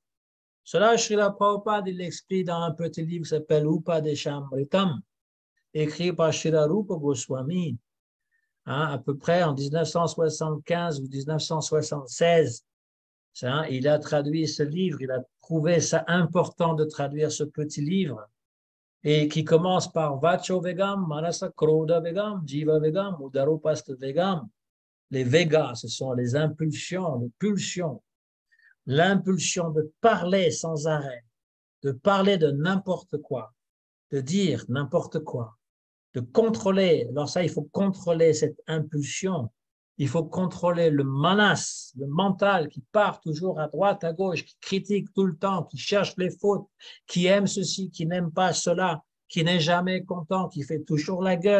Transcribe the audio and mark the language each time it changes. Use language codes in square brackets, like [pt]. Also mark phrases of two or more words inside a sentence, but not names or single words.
[fr] Cela, Srila Prabhupada, il l'explique dans un petit livre qui s'appelle Upadeshamritam, écrit par Srila Rupa Goswami, à peu près en 1975 ou 1976. Il a traduit ce livre, il a trouvé ça important de traduire ce petit livre, et qui commence par [sa] Vacho Vegam, Manasa Krodha Vegam, Jiva Vegam, Udaropasta Vegam. [fr] Les Vegas, ce sont les impulsions, les pulsions. L'impulsion de parler sans arrêt, de parler de n'importe quoi, de dire n'importe quoi, de contrôler. Alors ça, il faut contrôler cette impulsion. Il faut contrôler le manas, le mental qui part toujours à droite, à gauche, qui critique tout le temps, qui cherche les fautes, qui aime ceci, qui n'aime pas cela, qui n'est jamais content, qui fait toujours la gueule.